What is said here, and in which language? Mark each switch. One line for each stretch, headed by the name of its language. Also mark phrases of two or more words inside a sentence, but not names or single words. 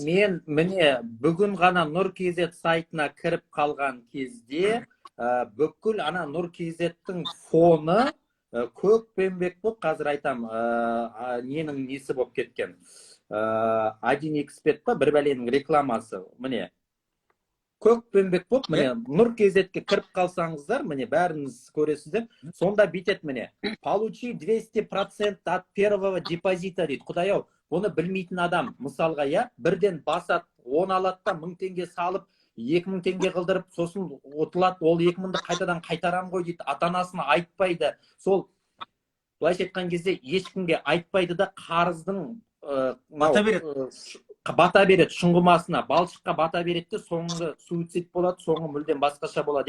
Kazakh: Мен міне бүгін ғана Нұр.kz сайтына кіріп қалған кезде бүкіл ана Нұр.kz-тің фоны көкпенбек болып, қазір айтам, ненің несі болып кеткен. 1xbet па, бір бәленің рекламасы, міне. Көкпенбек болып, міне, Нұр.kz-ке кіріп қалсаңыздар, міне, бәріңіз көресіздер, сонда битет, міне,
Russian: получи 200% от первого депозита дейді.
Kazakh: Құдай-ау, бұны білмейтін адам, мысалға, я, бірден басат, 10 алады да 1000 теңге салып, 2000 теңге қылдырып, сосын отылады, ол 2000-ді қайтадан қайтарам ғой дейді, ата-анасына айтпайды. Сол, былайша айтқан кезде, ешкімге айтпайды да қарыздың бата береді шұңғымасына, балшыққа бата береді де, соңғы суицид болады, соңғы мүлдем басқаша болады.